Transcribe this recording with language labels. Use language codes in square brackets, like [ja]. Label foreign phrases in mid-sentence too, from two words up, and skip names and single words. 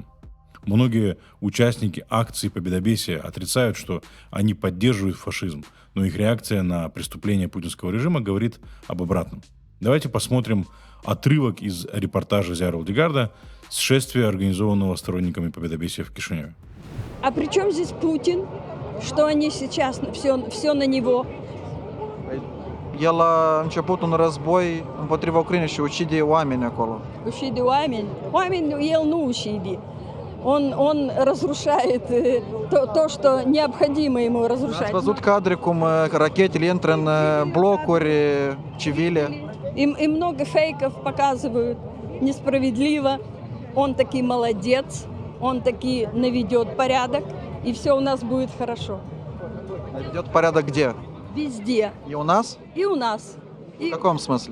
[ru] Многие участники акции победобесия отрицают, что они поддерживают фашизм, но их реакция на преступление путинского режима говорит об обратном. Давайте посмотрим отрывок из репортажа Зиара Алдигарда с шествия, организованного сторонниками победобесия в Кишиневе. А при чем здесь Путин? Что они сейчас, все на него? [ro] Ela a început un război împotriva Ucrainei și ucide oameni acolo. Ucide oameni. Oameni el nu ucide. [ru] Он разрушает то, что необходимо ему [ro] Ați [ru] разрушать. [ro] văzut cadre cum rachetele intră în blocuri civile? [ru] И много фейков показывают. Несправедливо. Он таки молодец. Он таки наведет порядок. И все у нас будет хорошо. Идет порядок где? Везде. И у нас? И у нас. В И каком смысле?